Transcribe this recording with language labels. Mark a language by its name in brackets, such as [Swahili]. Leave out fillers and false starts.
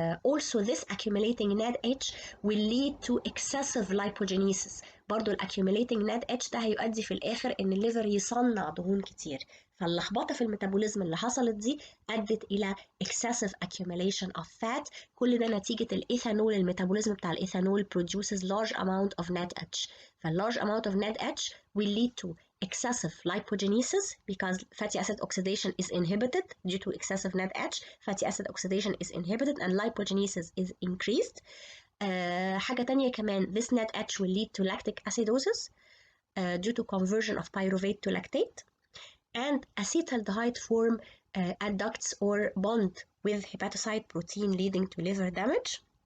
[English] also this accumulating NADH will lead to excessive lipogenesis. [Arabic] برضو [English] accumulating NADH [Arabic] ده هيؤدي في الآخر إن الليفر يصنع دهون كتير، فاللخبطة في الميتابوليزم اللي حصلت دي أدت إلى [English] excessive accumulation of fat. [Arabic] كل ده نتيجة الإيثانول، الميتابوليزم بتاع الإيثانول [English] produces large amount of NADH. فالlarge amount of NADH will lead to excessive lipogenesis because fatty acid oxidation is inhibited due to excessive NADH. Fatty acid oxidation is inhibited and lipogenesis is increased. [Arabic] حاجة تانية كمان [English] this NADH will lead to lactic acidosis due to conversion of pyruvate to lactate, and acetaldehyde form adducts or bond with hepatocyte protein leading to liver damage.